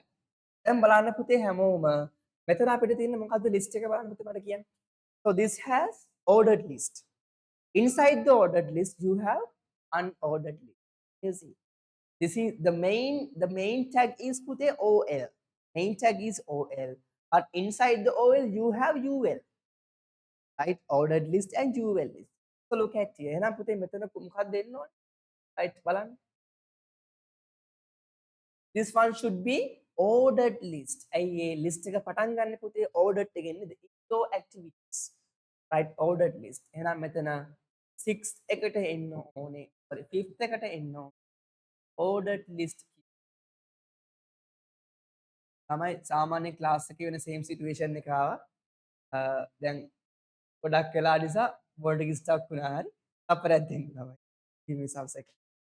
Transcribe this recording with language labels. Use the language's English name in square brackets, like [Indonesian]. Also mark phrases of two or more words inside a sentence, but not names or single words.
[Sinhala] දැන් බලන්න පුතේ හැමෝම මෙතන අපිට තියෙන මොකද්ද list එක බලන්න පුතේ මට කියන්න. [English] So this has ordered list. Inside the ordered list you have unordered list. You see. This is the main tag is පුතේ OL. Main tag is OL. But inside the OL you have UL. Right? Ordered list and UL list. So look at here. [Sinhala] එහෙනම් පුතේ මෙතන මොකක්ද දෙන්න ඕනේ? Right බලන්න. [English] This one should be ordered list. [Sinhala] ඇයි ඒ list එක පටන් ගන්න පුතේ ordered එකෙන් නේද? [English] Indo activities. Right, ordered list. [Sinhala] එහෙනම් මෙතන 6th එකට එන්න ඕනේ. Sorry, 5th එකට එන්න ඕනේ. Ordered list. තමයි සාමාන්‍ය class එකේ වෙන [English] same situation [Sinhala] එක ආවා. දැන් ගොඩක් වෙලා නිසා board එක stuck වුණා හරි. අපරක් දෙන්න තමයි. [English] Give me some second.